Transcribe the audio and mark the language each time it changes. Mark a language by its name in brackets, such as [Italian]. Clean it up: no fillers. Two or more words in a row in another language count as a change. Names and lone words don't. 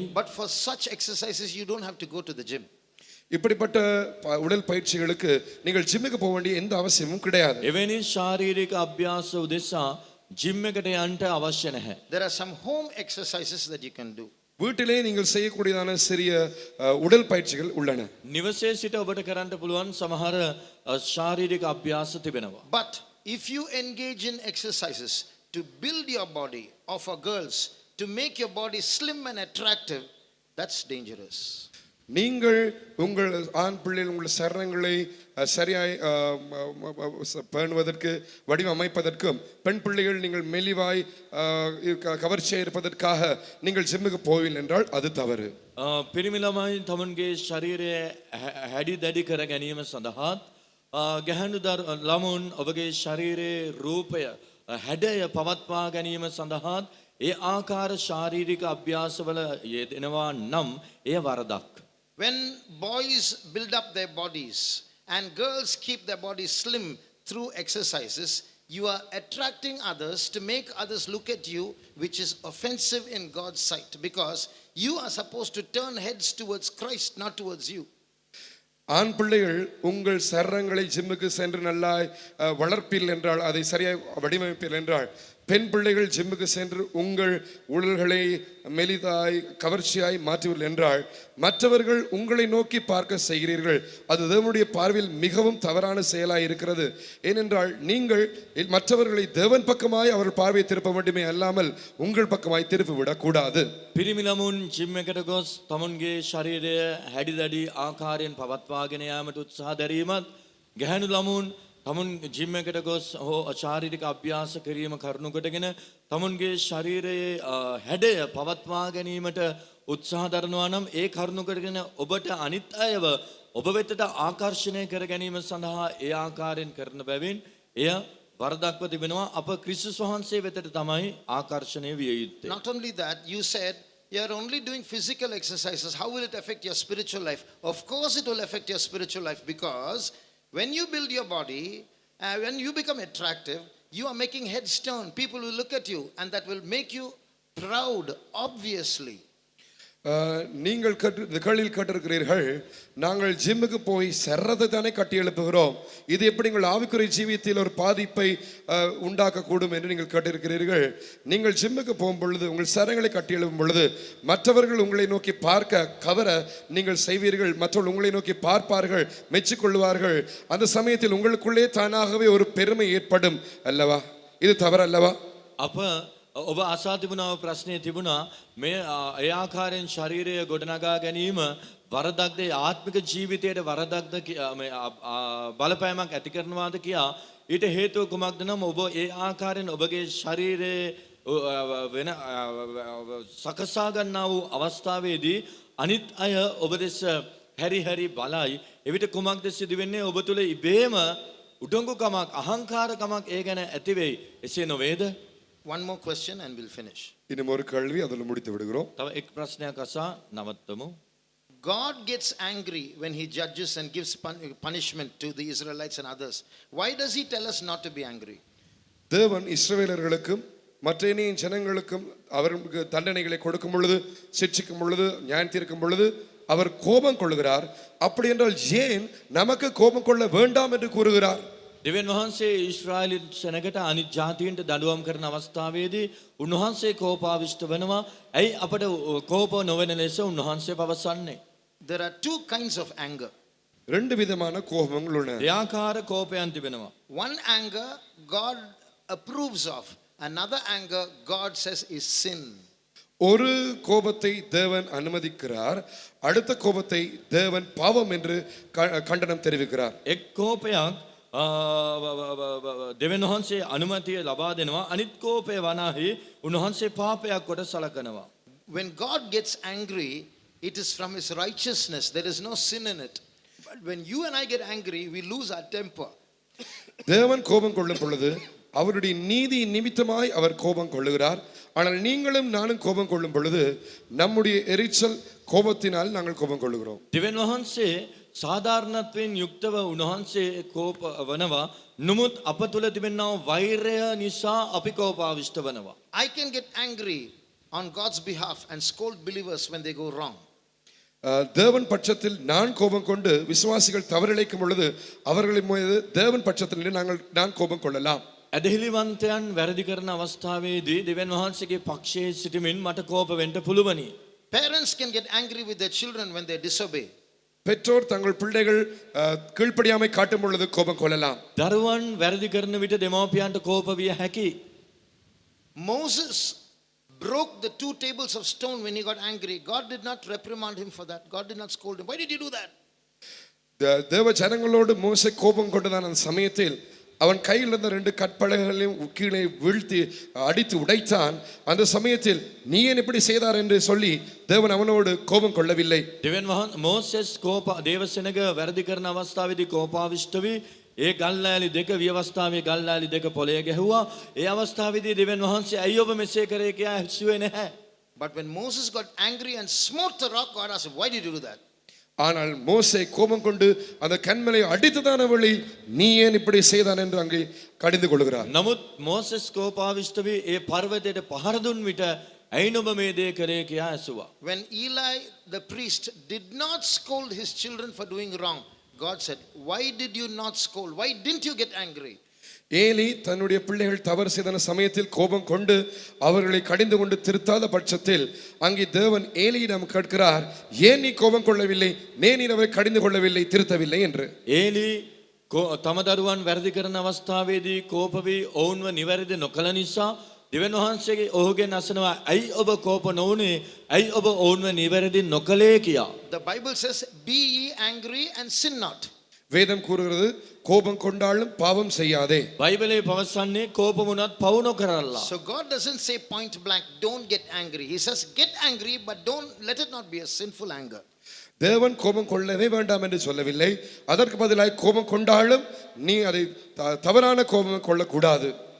[English] But for such exercises you don't have to go to the gym. [Tamil] இப்படிப்பட்ட உடல் பயிற்சிகளுக்கு நீங்கள் ஜிம்முக்கு போக வேண்டிய எந்த அவசியமும் கிடையாது. [Sinhala] එවැනි ශාරීරික අභ්‍යාස උදෙසා ජිම් එකට යන්න අවශ්‍ය නැහැ. [English] There are some home exercises that you can do. [Tamil] வீட்டிலே நீங்கள் செய்யக்கூடியதான சிறிய உடல் பயிற்சிகள் உள்ளன. [Sinhala] නිවසේ සිට ඔබට කරන්න පුළුවන් සමහර ශාරීරික අභ්‍යාස තිබෙනවා. [English] But if you engage in exercises to build your body, or for girls to make your body slim and attractive, that's dangerous. [Tamil] நீங்கள் உங்கள் ஆண் பிள்ளைகள் உங்கள் சரணங்களை சரியாய் பேணுவதற்கு வடிவமைப்பதற்கும் பெண் பிள்ளைகள் நீங்கள் மெலிவாய் கவர்ச்சியாக இருப்பதற்காக நீங்கள் ஜிம்முக்கு போவில்லை என்றால் அது தவறு. [Sinhala] පිරිමි ළමයි තමුන්ගේ ශරීරය හැඩි දැඩි කර ගැනීම සඳහාත් ගැහැණු ළමුන් ඔබගේ ශරීරයේ රූපය හැඩය පවත්වා ගැනීම සඳහාත් ඒ ආකාර ශාරීරික අභ්‍යාසවල යෙදෙනවා නම් එය වරදක්. [English] When boys build up their bodies and girls keep their bodies slim through exercises, you are attracting others to make others look at you, which is offensive in God's sight, because you are supposed to turn heads towards Christ, not towards you. [Tamil] ஆண் பிள்ளைகள் உங்கள் சரங்களை ஜிம்முக்கு சென்று நல்லா வளர்ப்பில் என்றால் அதை சரியாய் வடிவமைப்பில் என்றால் பெண் பிள்ளைகள் ஜிம்முக்கு சென்று உங்கள் உடல்களை மெலிதாய் கவர்ச்சியாய் மாற்றுவீர்கள் என்றால் மற்றவர்கள் உங்களை நோக்கி பார்க்க செய்கிறீர்கள். அது தேவனுடைய பார்வையில் மிகவும் தவறான செயலாய் இருக்கிறது. ஏனென்றால் நீங்கள் மற்றவர்களை தேவன் பக்கமாய் அவர்கள் பார்வையை திருப்ப வேண்டுமே அல்லாமல் உங்கள் பக்கமாய் திருப்பி விடக்கூடாது. [Sinhala] පිරිමි ළමුන් ජිම් එකට ගොස් තමුන්ගේ ශරීරය හැඩි දැඩි ආකාරයෙන් පවත්වාගෙන යාමට උත්සාහ දැරීමත් ගැහැණු ළමුන් තමුන් ජිම් එකට ගොස් හෝ ශාරීරික අභ්‍යාස කිරීම කරුණු කොටගෙන තමුන්ගේ ශරීරයේ හැඩය පවත්වා ගැනීමට උත්සාහ දරනවා නම් ඒ කරුණු කොටගෙන ඔබට අනිත් අයව ඔබ වෙතට ආකර්ෂණය කර ගැනීම සඳහා ඒ ආකාරයෙන් කරන බැවින් එය වරදක්ව තිබෙනවා. අප ක්‍රිස්තුස් වහන්සේ වෙතට තමයි ආකර්ෂණය විය යුත්තේ. [English] Not only that, you said you are only doing physical exercises. How will it affect your spiritual life? Of course it will affect your spiritual life, because when you build your body, when you become attractive, you are making heads turn. People will look at you and that will make you proud, obviously. [Tamil] நீங்கள் இந்த கேள்வியில் கேட்டிருக்கிறீர்கள், நாங்கள் ஜிம்முக்கு போய் சர்றதை தானே கட்டி எழுப்புகிறோம், இது எப்படி உங்கள் ஆவிக்குரிய ஜீவியத்தில் ஒரு பாதிப்பை உண்டாக்கக்கூடும் என்று நீங்கள் கேட்டிருக்கிறீர்கள். நீங்கள் ஜிம்முக்கு போகும் பொழுது உங்கள் சரங்களை கட்டி எழுப்பும் பொழுது மற்றவர்கள் உங்களை நோக்கி பார்க்க கவர நீங்கள் செய்வீர்கள், மற்றவர்கள் உங்களை நோக்கி பார்ப்பார்கள், மெச்சிக்கொள்வார்கள். அந்த சமயத்தில் உங்களுக்குள்ளே தானாகவே ஒரு பெருமை ஏற்படும் அல்லவா? இது தவறல்லவா? [Sinhala] අප ඔබ අසා තිබුණාව ප්‍රශ්නය තිබුණා මේ ඒ ආකාරයෙන් ශරීරය ගොඩනගා ගැනීම වරදක්ද ආත්මික ජීවිතයට වරදක්ද බලපෑමක් ඇති කරනවාද කියා. ඊට හේතුව කුමක්ද නම් ඔබ ඒ ආකාරයෙන් ඔබගේ ශරීරයේ වෙන සකසා ගන්නා වූ අවස්ථාවේදී අනිත් අය ඔබ දෙස හැරි හැරි බලයි. එවිට කුමක්ද සිදු වෙන්නේ? ඔබ තුළ ඉබේම උඩඟුකමක් අහංකාරකමක් ඒ ගැන ඇති වෙයි. එසේ නොවේද? [English] One more question and we'll finish. [Tamil] இன்னும் ஒரு கேள்வி, அதில் முடித்து விடுகிறோம். [Sinhala] තව එක් ප්‍රශ්නයක් අසා නවත්තමු. [English] God gets angry when he judges and gives punishment to the Israelites and others. Why does he tell us not to be angry? [Tamil] தேவன் இஸ்ரவேலர்களுக்கும் மற்ற இனிய ஜனங்களுக்கும் அவர்களுக்கு தண்டனைகளை கொடுக்கும் பொழுது, சிட்சிக்கும் பொழுது, நியாயம் தீர்க்கும் பொழுது அவர் கோபம் கொள்கிறார். அப்படி என்றால் ஏன் நமக்கு கோபம் கொள்ள வேண்டாம் என்று கூறுகிறார்? [Sinhala] දෙවියන් වහන්සේ ඊශ්‍රායලි සෙනගට අනිත් ජාතීන්ට දඬුවම් කරන අවස්ථාවේදී උන්වහන්සේ කෝපාවිෂ්ඨ වෙනවා. ඇයි අපට කෝප නොවන ලෙස උන්වහන්සේ පවසන්නේ? [English] There are two kinds of anger. [Tamil] ரெண்டு விதமான கோபங்கள் உள்ளன. [Sinhala] දෙආකාර කෝපයන් තිබෙනවා. [English] One anger God approves of, another anger God says is sin. [Tamil] ஒரு கோபத்தை தேவன் அனுமதிக்கிறார், அடுத்த கோபத்தை தேவன் பாவம் என்று கண்டனம் தெரிவிக்கிறார். [Sinhala] එක් කෝපයක් දෙවියන් වහන්සේ අනුමැතිය ලබා දෙනවා. අනිත් කෝපය වනාහි උන්වහන්සේ පාපයක් කොට සලකනවා. [English] When God gets angry, it is from his righteousness. There is no sin in it. But when you and I get angry, we lose our temper. [Tamil] தேவன் கோபம் கொள்ளும் பொழுது அவருடைய நீதி நிமித்தமாய் அவர் கோபம் கொள்ளுகிறார். ஆனால் நீங்களும் நானும் கோபம் கொள்ளும் பொழுது நம்முடைய எரிச்சல் கோபத்தினால் நாங்கள் கோபம் கொள்ளுகிறோம். [Sinhala] දෙවියන් වහන්සේ සාධාරණත්වයෙන් යුක්තව උන්වහන්සේ කෝප වනවා. නමුත් අප තුළ තිබෙනා වෛරය නිසා අපි කෝපාවිෂ්ඨ වනවා. [English] I can get angry on God's behalf and scold believers when they go wrong. [Tamil] தேவன் பட்சத்தில் நான் கோபம் கொண்டு விசுவாசிகள் தவறிழைக்கும் பொழுது அவர்களை மீது தேவன் பட்சத்தில் நான் கோபம் கொள்ளலாம். [Sinhala] ඇදහිලිවන්තයන් වැරදි කරන අවස්ථාවේදී දෙවියන් වහන්සේගේ පක්ෂයේ සිටමින් මට කෝප වෙන්න පුළුවනි. [English] Parents can get angry with their children when they disobey. [Tamil] பெற்றோர் தங்கள் பிள்ளைகள் கீழ்ப்படியாமை காட்டும் பொழுது கோபம் கொள்ளலாம். [Sinhala] දරුවන් වැරදි කරන විට දෙමව්පියන්ට කෝප විය හැකියි. [English] Moses broke the 2 tables of stone when he got angry. God did not reprimand him for that. God did not scold him. Why did you do that? [Tamil] தேவ ஜனங்களோடு மோசே கோபம் கொண்டதான அந்த சமயத்தில் அவன் கையில் இருந்த 2 கற்பலகைகளையும் கீழே வீழ்த்தி அடித்து உடைத்தான். அந்த சமயத்தில் நீ ஏன் இப்படி செய்தார் என்று சொல்லி தேவன் அவனோடு கோபம் கொள்ளவில்லை. [Sinhala] දෙවියන් වහන්සේ මෝසෙස් කෝප දේවසෙනග වැරදි කරන අවස්ථාවේදී කෝපාවිෂ්ඨ වී ඒ ගල්ලෑලි දෙක විවස්ථාවේ ගල්ලෑලි දෙක පොළේ ගැහුවා. ඒ අවස්ථාවේදී දෙවියන් වහන්සේ අයියෝ ඔබ මෙසේ කරේ කියා ඇසුවේ නැහැ. [English] But when Moses got angry and smote the rock, God asked him, why did you do that? [Tamil] ஆனால் மோசே கோபம் கொண்டு அந்த கன்மலை அடித்ததான வழி நீ ஏன் இப்படி செய்தான் என்று அங்கே கடிந்து கொள்கிறார். [Sinhala] නමුත් මෝසෙස් කෝපාවිෂ්ඨ වී ඒ පර්වතයට පහර දුන් විට ඇයි නුඹ මේ දේ කරේ කියා ඇසුවා. [English] When Eli the priest did not scold his children for doing wrong, God said, why did you not scold? Why didn't you get angry? [Tamil] ஏலி தன்னுடைய பிள்ளைகள் தவறு செய்த சமயத்தில் கோபம் கொண்டு அவர்களை கடிந்து கொண்டு திருத்தாத பட்சத்தில் அங்கே தேவன் ஏலியிடம் கேட்கிறார், ஏன் நீ கோபம் கொள்ளவில்லை, ஏன் நீ அவரை கடிந்து கொள்ளவில்லை, திருத்தவில்லை என்று. [Sinhala] ඒලි තම දරුවන් වැරදි කරන අවස්ථාවේදී කෝප වී ඔවුන්ව නිවැරදි නොකළ නිසා දෙවියන් වහන්සේගේ ඔහුගෙන් අසනවා, ඇයි ඔබ කෝප නොවුනේ, ඇයි ඔබ ඔවුන්ව නිවැරදි නොකළේ කියා. [English] The Bible says, be ye angry and sin not. [Tamil] வேதம் கூறுகிறது கோபம் கொண்டாலும் பாவம் செய்யாதே. [Sinhala] බයිබලයේ පවසන්නේ කෝප වුණත් පවු නොකරල්ලා. [English] So God doesn't say point blank, don't get angry. He says get angry, but don't let it not be a sinful anger. [Tamil] தேவன் கோபம் கொள்ளவே வேண்டாம் என்று சொல்லவில்லை. அதற்கு பதிலாக கோபம் கொண்டாலும் நீ அதை தவறான கோபம் கொள்ளக்கூடாது.